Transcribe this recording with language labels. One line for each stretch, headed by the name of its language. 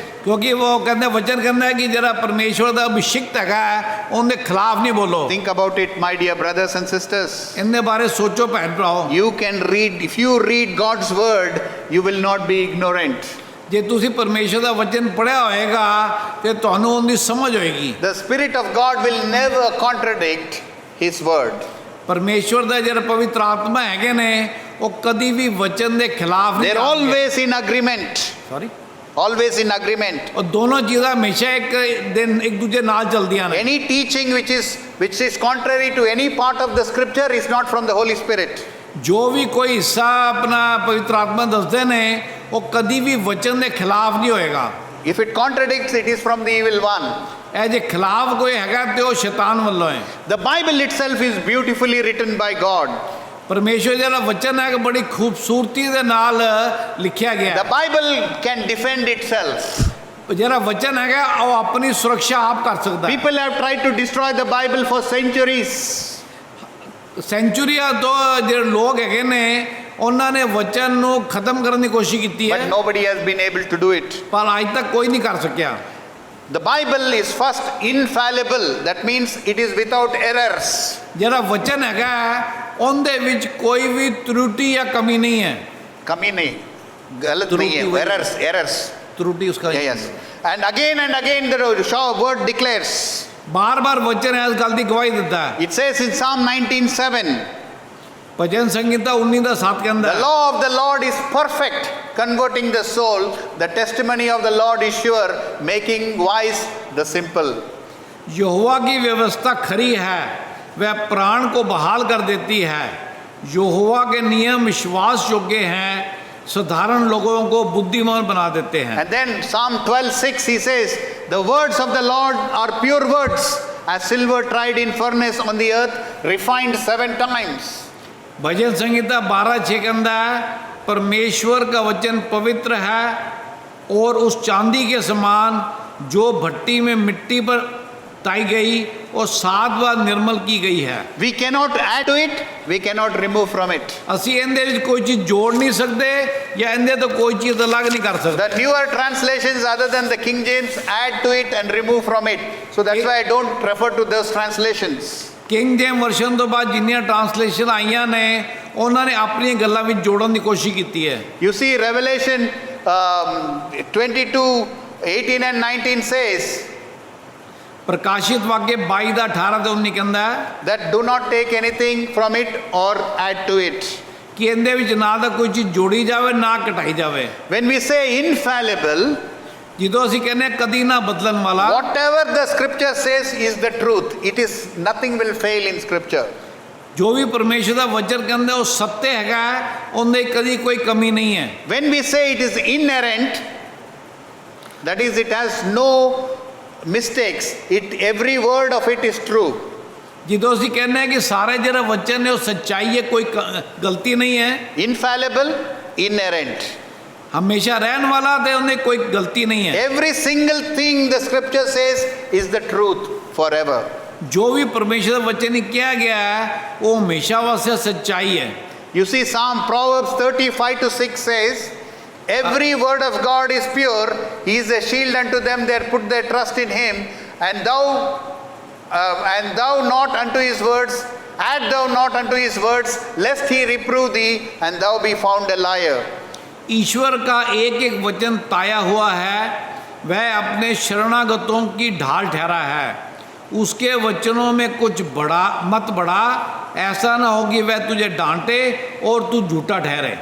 Punjabi: ਕਿਉਂਕਿ ਉਹ ਕਹਿੰਦੇ ਵਚਨ ਕਹਿੰਦਾ ਹੈ ਕਿ ਜਿਹੜਾ ਪਰਮੇਸ਼ਵਰ ਦਾ ਅਭਿਸ਼ਿਕਤ ਹੈਗਾ ਉਹਦੇ ਖਿਲਾਫ ਨਹੀਂ ਬੋਲੋ।
English: Think about it, my dear brothers and sisters.
Punjabi: ਇਹਦੇ ਬਾਰੇ ਸੋਚੋ ਭੈਣ ਭਰਾਓ।
English: You can read, if you read God's word, you will not be ignorant.
Punjabi: ਜੇ ਤੁਸੀਂ ਪਰਮੇਸ਼ਵਰ ਦਾ ਵਚਨ ਪੜ੍ਹਿਆ ਹੋਏਗਾ ਤੇ ਤੁਹਾਨੂੰ ਉਹਦੀ ਸਮਝ ਹੋਏਗੀ।
English: The Spirit of God will never contradict His word.
Punjabi: ਪਰਮੇਸ਼ਵਰ ਦਾ ਜਿਹੜਾ ਪਵਿੱਤਰ ਆਤਮਾ ਹੈਗੇ ਨੇ ਉਹ ਕਦੀ ਵੀ ਵਚਨ ਦੇ ਖਿਲਾਫ ਨਹੀਂ
English: They are always in agreement. Sorry Always in agreement.
Punjabi: ਉਹ ਦੋਨੋਂ ਚੀਜ਼ਾਂ ਹਮੇਸ਼ਾ ਇੱਕ ਦੂਜੇ ਨਾਲ ਚੱਲਦੀਆਂ ਨੇ।
English: Any teaching which is contrary to any part of the scripture is not from the Holy Spirit.
Punjabi: ਜੋ ਵੀ ਕੋਈ ਹਿੱਸਾ ਆਪਣਾ ਪਵਿੱਤਰ ਆਤਮਾ ਦੱਸਦੇ ਨੇ ਉਹ ਕਦੀ ਵੀ ਵਚਨ ਦੇ ਖਿਲਾਫ ਨਹੀਂ ਹੋਏਗਾ।
English: If it contradicts, it is from the evil one.
Punjabi: ਇਹ ਜੇ ਖਿਲਾਫ ਕੋਈ ਹੈਗਾ ਤੇ ਉਹ ਸ਼ੈਤਾਨ ਵੱਲੋਂ ਹੈ।
English: The Bible itself is beautifully written by God.
Punjabi: ਪਰਮੇਸ਼ਵਰ ਜਿਹੜਾ ਵਚਨ ਹੈ ਬੜੀ ਖੂਬਸੂਰਤੀ ਦੇ ਨਾਲ ਲਿਖਿਆ ਗਿਆ।
English: The Bible can defend itself.
Punjabi: ਜਿਹੜਾ ਵਚਨ ਹੈਗਾ ਉਹ ਆਪਣੀ ਸੁਰੱਖਿਆ ਆਪ ਕਰ ਸਕਦਾ ਹੈ।
English: People have tried to destroy the Bible for centuries.
Punjabi: ਸੈਂਚੁਰੀਆਂ ਤੋਂ ਜਿਹੜੇ ਲੋਕ ਹੈਗੇ ਨੇ ਉਹਨਾਂ ਨੇ ਵਚਨ ਨੂੰ ਖਤਮ ਕਰਨ ਦੀ ਕੋਸ਼ਿਸ਼ ਕੀਤੀ
English: But
Punjabi: ਹੈ
English: nobody has been able to do it.
Punjabi: ਪਰ ਅੱਜ ਤੱਕ ਕੋਈ ਨਹੀਂ ਕਰ ਸਕਿਆ।
English: The Bible is first infallible. That means it is without errors.
Punjabi: ਜਿਹੜਾ ਵਚਨ ਹੈਗਾ ਉਹਦੇ ਵਿੱਚ ਕੋਈ ਵੀ ਤਰੁਟੀ ਜਾਂ ਕਮੀ ਨਹੀਂ ਹੈ।
Hindi: कमी नहीं, गलत नहीं है, errors. त्रुटि उसका
English: Yes. And again the word declares.
Hindi: बार बार वचन है इस गल की गवाही देता है।
English: It says in Psalm 19:7.
Hindi: भजन संहिता 19:7 के
English: The
Hindi: अंदर
English: law of the Lord is perfect, converting the soul. The testimony of the Lord is sure, making wise the simple.
Hindi: यहोवा की व्यवस्था खरी है, वह प्राण को बहाल कर देती है। यहोवा के नियम विश्वास योग्य हैं, साधारण लोगों को बुद्धिमान बना देते हैं।
English: And then Psalm 12:6 he says, the words of the Lord are pure words, as silver tried in furnace on the earth, refined 7 times.
Hindi: भजन संहिता 12:6 कहता है परमेश्वर का वचन पवित्र है और उस चांदी के समान जो भट्टी में मिट्टी पर ताई गई और 7 बार निर्मल की गई है।
English: We cannot add to it, we cannot remove from it.
Punjabi: ਅਸੀਂ ਇਹਦੇ ਵਿੱਚ ਕੋਈ ਚੀਜ਼ ਜੋੜ ਨਹੀਂ ਸਕਦੇ ਜਾਂ ਇਹਦੇ ਤੋਂ ਕੋਈ ਚੀਜ਼ ਅਲੱਗ ਨਹੀਂ ਕਰ ਸਕਦੇ।
English: The newer translations other than the King James add to it and remove from it. So that's why I don't refer to those translations.
Punjabi: King gem version ਤੋਂ ਬਾਅਦ ਜਿੰਨੀਆਂ ਟਰਾਂਸਲੇਸ਼ਨ ਆਈਆਂ ਨੇ ਉਹਨਾਂ ਨੇ ਆਪਣੀਆਂ ਗੱਲਾਂ ਵਿੱਚ ਜੋੜਨ ਦੀ ਕੋਸ਼ਿਸ਼ ਕੀਤੀ ਹੈ।
English: You see Revelation 22:18 and 19 says
Punjabi: ਪ੍ਰਕਾਸ਼ਿਤ ਵਾਕਿਆ 22 ਦਾ 18 ਤੇ 19 ਕਹਿੰਦਾ ਹੈ
English: that do not take anything from it or add to it.
Punjabi: ਕਿ ਇਹਦੇ ਵਿੱਚ ਨਾ ਤਾਂ ਕੋਈ ਚੀਜ਼ ਜੋੜੀ ਜਾਵੇ ਨਾ ਘਟਾਈ ਜਾਵੇ।
English: When we say infallible,
Punjabi: ਜਦੋਂ ਅਸੀਂ ਕਹਿੰਦੇ ਹਾਂ ਕਦੀ ਨਾ ਬਦਲਣ ਵਾਲਾ,
English: whatever the scripture says is the truth. It is nothing will fail in scripture.
Punjabi: ਜੋ ਵੀ ਪਰਮੇਸ਼ਰ ਦਾ ਵਚਨ ਕਹਿੰਦਾ ਉਹ ਸੱਚ ਹੈਗਾ, ਉਹਦੇ ਕਦੀ ਕੋਈ ਕਮੀ ਨਹੀਂ ਹੈ।
English: When we say it is inerrant, that is it has no mistakes. Every word of it is true.
Punjabi: ਜਦੋਂ ਅਸੀਂ ਕਹਿੰਦੇ ਹਾਂ ਕਿ ਸਾਰੇ ਜਿਹੜਾ ਵਚਨ ਨੇ ਉਹ ਸੱਚਾਈ ਹੈ, ਕੋਈ ਗਲਤੀ ਨਹੀਂ ਹੈ।
English: Infallible, inerrant.
Punjabi: ਹਮੇਸ਼ਾ ਰਹਿਣ ਵਾਲਾ ਤੇ ਉਹਨੇ ਕੋਈ ਗਲਤੀ ਨਹੀਂ ਹੈ।
English: Every single thing the scripture says is the truth forever.
Punjabi: ਜੋ ਵੀ ਪਰਮੇਸ਼ਰ ਦਾ ਵਚਨ ਕਿਹਾ ਗਿਆ ਹੈ ਉਹ ਹਮੇਸ਼ਾ ਵਾਸਤੇ ਸੱਚਾਈ ਹੈ।
English: You see Proverbs 35:6 says, every word of God is pure. He is a shield unto them that put their trust in him. And thou not unto his words, add thou not unto his words, lest he reprove thee, and thou be found a liar.
Hindi: ईश्वर का एक एक वचन ताया हुआ है, वह अपने शरणागतों की ढाल ठहरा है। उसके वचनों में कुछ मत बढ़ा, ऐसा ना हो कि वह तुझे डांटे और तू झूठा ठहरे।